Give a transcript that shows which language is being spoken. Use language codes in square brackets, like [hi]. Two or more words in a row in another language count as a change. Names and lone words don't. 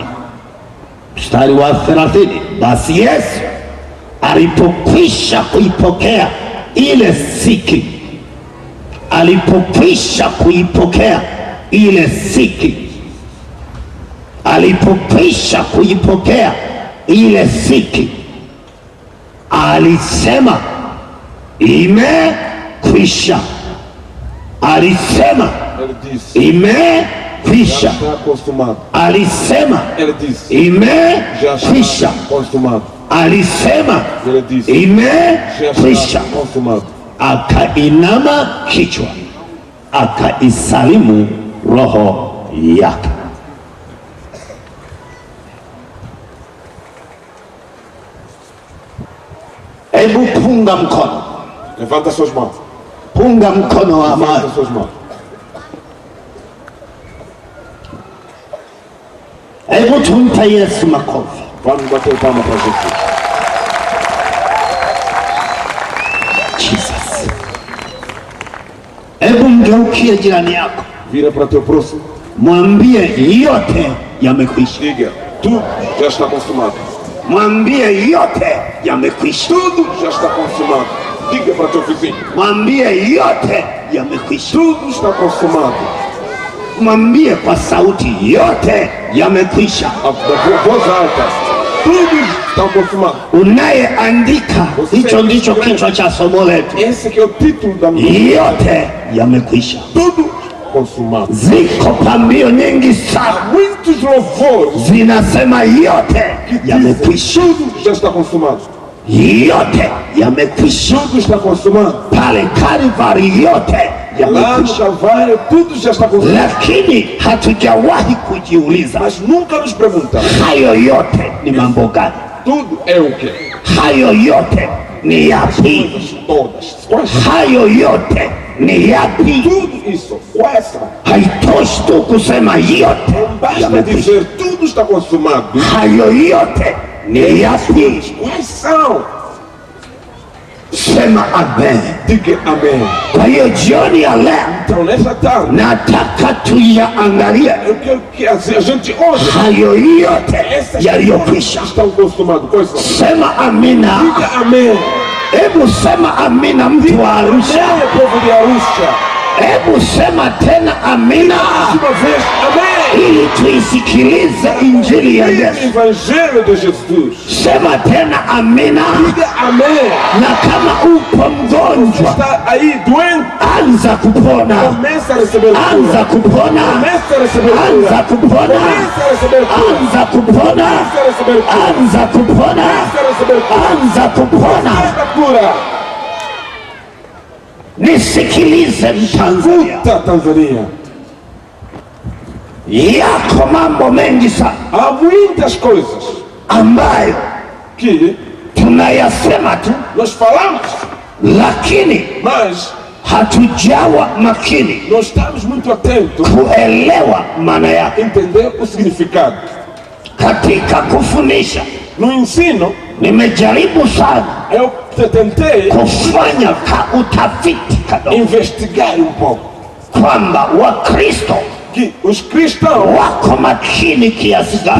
[sw] Mstari wa 30, basi Yesu alipokwisha kuipokea ile siki, alipokwisha kuipokea ile siki, alipokwisha kuipokea ile siki, alisema imekwisha. Alisema [pt] Ele disse: [sw] imekwisha. [pt] já está acostumado. [sw] Alisema [pt] Ele disse: já está [sw] imekwisha. [pt] acostumado. [sw] Alisema [pt] Ele disse: já [sw] imekwisha. [pt] está acostumado. [sw] Akainama kichwa, akaisalimu roho yake. Hebu punga mkono, [pt] Levanta suas mãos. [sw] punga mkono wa amani. [pt] Levanta suas mãos. [sw] Hebu tumpe Yesu makofi. [pt] Vamos bater palma para Jesus. Jesus. [sw] Hebu mgeukie jirani yako, [pt] Vira para teu próximo. [sw] mwambie yote yamekwisha. [pt] Diga: tudo já está consumado. [sw] Mwambie yote yamekwisha. [pt] Tudo já está consumado. Diga para teu vizinho. [sw] Mwambie yote yamekwisha. [pt] Tudo está consumado. [sw] Mwambie kwa sauti, yote yamekwisha. [pt] Voz alta. Tudo está consumado. [sw] Unayeandika, hicho ndicho kichwa cha somo letu. [pt] Esse que é o título da minha. [sw] Yote yamekwisha. [pt] Tudo consumado. [sw] Ziko pambio nyingi sana, [pt] Muitos louvores [sw] zinasema yote yamekwisha. [pt] tudo já está consumado. [sw] Yote yamekwisha. [pt] Tudo está consumado. [sw] Pale Kalvari yote [pt] Lá no [sw] yamekwisha. [pt] Calvário tudo já está consumado. [sw] Lakini hatujawahi kujiuliza [pt] Mas nunca nos perguntamos, [sw] hayo yote ni mambo gani? [pt] tudo é o quê? [sw] Hayo yote ni yapi? [pt] Todas. Quais? [sw] Hayo yote ni yapi? [pt] Tudo isso. Quais são? [sw] Haitoshi tu kusema yote [pt] Basta [sw] yamekwisha. [pt] dizer tudo está consumado. [sw] Hayo yote ni yapi? [pt] Quais são? [sw] Sema amen. [pt] Diga amém. [sw] Kwa hiyo jioni ya leo [pt] Então nessa tarde [sw] nataka tuyaangalie [pt] eu quero que a gente olhe [sw] hayo yote [pt] essas [sw] yaliyokwisha. [pt] coisas que estão consumadas. Quais são? [sw] Sema amina. [pt] Diga amém. [sw] Hebu sema amina, mtu wa Arusha. [pt] Amém, povo de Arusha. [sw] Hebu sema tena amina, [pt] Mais uma vez, amém. [sw] ili tuisikilize injili ya [pt] O [sw] Yesu. [pt] Evangelho de Jesus. [sw] Sema tena amina, [pt] Diga amém. [sw] na kama upo mgonjwa [pt] Está aí doente, [sw] anza kupona, [pt] começa a receber [sw] anza [pt] cura. [sw] kupona, [pt] Começa a receber [sw] anza [pt] cura. [sw] kupona, [pt] Começa a receber cura. [sw] anza kupona, [pt] Começa a receber cura. [sw] anza kupona, [pt] Começa a receber cura. [sw] anza kupona. [pt] Esta cura. [sw] Nisikilize Mtanzania, [pt] Puta Tanzania. [sw] yako mambo mengi sana [pt] Há muitas coisas [sw] ambayo [pt] que [sw] tunayasema tu, [pt] nós falamos, [sw] lakini [pt] mas [sw] hatujawa makini [pt] não estamos muito atentos [sw] kuelewa maana yake. [pt] a entender o significado. [sw] Katika kufundisha [pt] No ensino, [sw] nimejaribu sana [pt] eu tentei [sw] kufanya utafiti kadogo, [pt] investigar pouco [sw] kwamba Wakristo [pt] que os cristãos [sw] wako makini kiasi gani